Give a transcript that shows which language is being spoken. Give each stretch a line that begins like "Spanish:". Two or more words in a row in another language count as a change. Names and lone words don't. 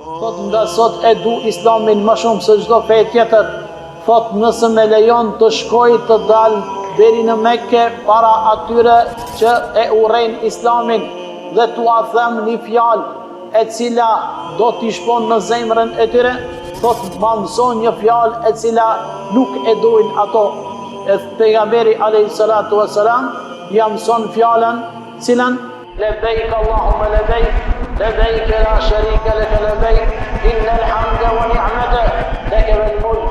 Albanian: thot nga sot e du islamin më shumë se çdo fe tjetër, thot nëse me lejon të shkoj të dal deri në Mekke para atyre që e urrejnë islamin dhe t'u them një fjalë e cila do t'i shpon në zemrën e tyre, thot ma mëson një fjalë e cila nuk e dojnë ato. E pejgamberi
Arabic: عليه الصلاة والسلام
Albanian: ja mëson fjalën cilën
Arabic: لبيك اللهم لبيك، لبيك لا شريك لك لبيك، إن الحمد والنعمة لك والملك.